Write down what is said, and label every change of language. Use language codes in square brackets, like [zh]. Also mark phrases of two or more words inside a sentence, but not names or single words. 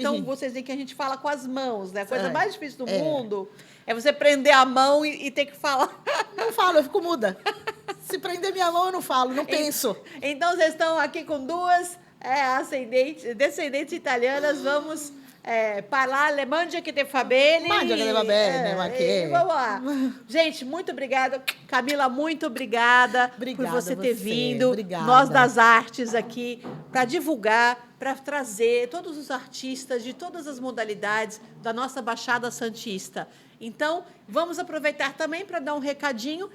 [pt] Então, vocês veem que a gente fala com as mãos, né? A coisa É. mais difícil do mundo é você prender a mão e ter que falar. Não falo, eu fico muda. Se prender minha mão, eu não falo, não penso. Então, vocês estão aqui com duas descendentes italianas. Vamos falar [it] mangia che te fa bene. Mangia che te fa bene, ma che... [pt] Vamos lá. Gente, muito obrigada. Camila, muito obrigada, Obrigada por você ter você, vindo. obrigada. Nós das artes aqui, para divulgar, para trazer todos os artistas de todas as modalidades da nossa Baixada Santista. Então, vamos aproveitar também para dar um recadinho.